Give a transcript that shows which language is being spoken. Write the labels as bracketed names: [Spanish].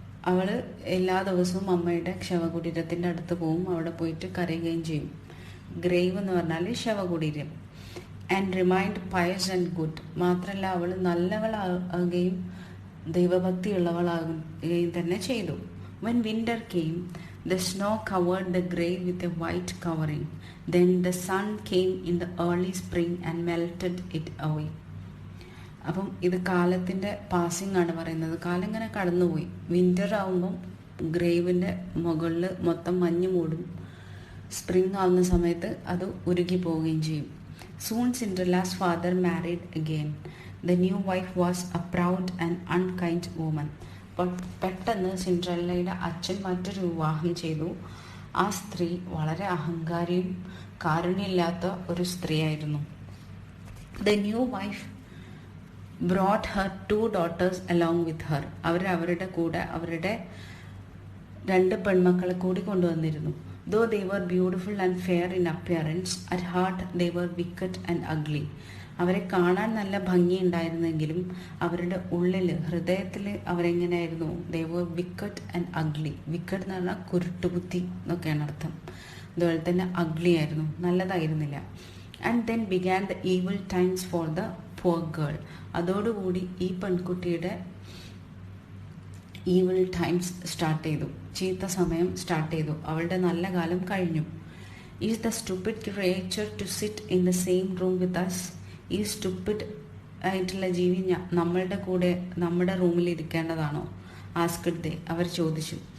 [Malayalam] അവൾ എല്ലാ ദിവസവും അമ്മയുടെ ശവകുടീരത്തിൻ്റെ അടുത്ത് പോവും. അവിടെ പോയിട്ട് കരയുകയും ചെയ്യും. ഗ്രേവ് എന്ന് പറഞ്ഞാൽ ശവകുടീരം. [English] And remained pious and good. [Malayalam] മാത്രമല്ല, അവൾ നല്ലവളാകുകയും ദൈവഭക്തിയുള്ളവളാകുകയും തന്നെ ചെയ്തു. [English] When winter came, the snow covered the grave with a white covering. Then the sun came in the early spring and melted it away. [Malayalam] അപ്പം ഇത് കാലത്തിൻ്റെ പാസിംഗ് ആണ് പറയുന്നത്. കാലം ഇങ്ങനെ കടന്നുപോയി. വിൻ്റർ ആകുമ്പം ഗ്രേവിൻ്റെ മുകളിൽ മൊത്തം മഞ്ഞ് മൂടും. സ്പ്രിങ് ആവുന്ന സമയത്ത് അത് ഉരുകി പോവുകയും ചെയ്യും. [English] Soon Cinderella's father married again. The new wife was a proud and unkind woman. [Malayalam] പെട്ടെന്ന് സിൻഡ്രല്ലയുടെ അച്ഛൻ മറ്റൊരു വിവാഹം ചെയ്തു. ആ സ്ത്രീ വളരെ അഹങ്കാരിയും കാരുണ്യമില്ലാത്ത ഒരു സ്ത്രീയായിരുന്നു. [English] The new wife brought her 2 daughters along with her. [Malayalam] അവരുടെ കൂടെ അവരുടെ 2 പെൺമക്കളെ കൂടി കൊണ്ടുവന്നിരുന്നു. [English] Though they were beautiful and fair in appearance, at heart they were wicked and ugly. [Malayalam] അവരെ കാണാൻ നല്ല ഭംഗിയുണ്ടായിരുന്നെങ്കിലും അവരുടെ ഉള്ളിൽ, ഹൃദയത്തിൽ അവരെങ്ങനെയായിരുന്നു? [English] they were wicked and ugly. [Malayalam] wicked എന്ന് പറഞ്ഞാൽ കുരുട്ടുബുദ്ധി എന്നൊക്കെയാണ് അർത്ഥം. അതുപോലെ തന്നെ അഗ്ലി ആയിരുന്നു, നല്ലതായിരുന്നില്ല. [English] and then began the evil times for the poor girl. [Malayalam] അതോടുകൂടി ഈ പെൺകുട്ടിയുടെ ഈവിൾ ടൈംസ് സ്റ്റാർട്ട് ചെയ്തു. ചീത്ത സമയം സ്റ്റാർട്ട് ചെയ്തു. അവളുടെ നല്ല കാലം കഴിഞ്ഞു. [English] Is the stupid creature to sit in the same room with us. [Malayalam] ഈ സ്റ്റുപ്പിഡ് ആയിട്ടുള്ള ജീവി നമ്മളുടെ കൂടെ നമ്മുടെ റൂമിൽ ഇരിക്കേണ്ടതാണോ? [English] Asked they. [Malayalam] അവർ ചോദിച്ചു.